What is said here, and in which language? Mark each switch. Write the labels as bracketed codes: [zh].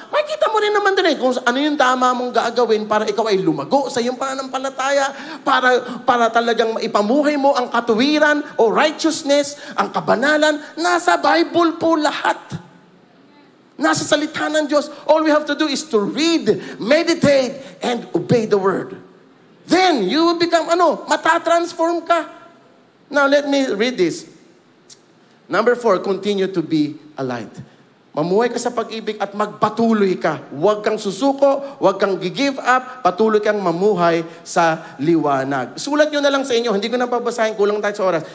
[tl] Makikita mo rin naman dun kung ano yung tama mong gagawin para ikaw ay lumago sa iyong pananampalataya, para talagang maipamuhay mo ang katuwiran o righteousness, ang kabanalan. Nasa Bible po lahat. Nasa salita ng Diyos. [en] All we have to do is to read, meditate, and obey the Word. Then, you will become, [tl] matatransform ka. [en] Now, let me read this. Number 4, continue to be a light. [tl] Mamuhay ka sa pag-ibig at magpatuloy ka. Huwag kang susuko, huwag kang give up, patuloy kang mamuhay sa liwanag. Sulat nyo na lang sa inyo, hindi ko na babasahin, kulang tayo sa oras.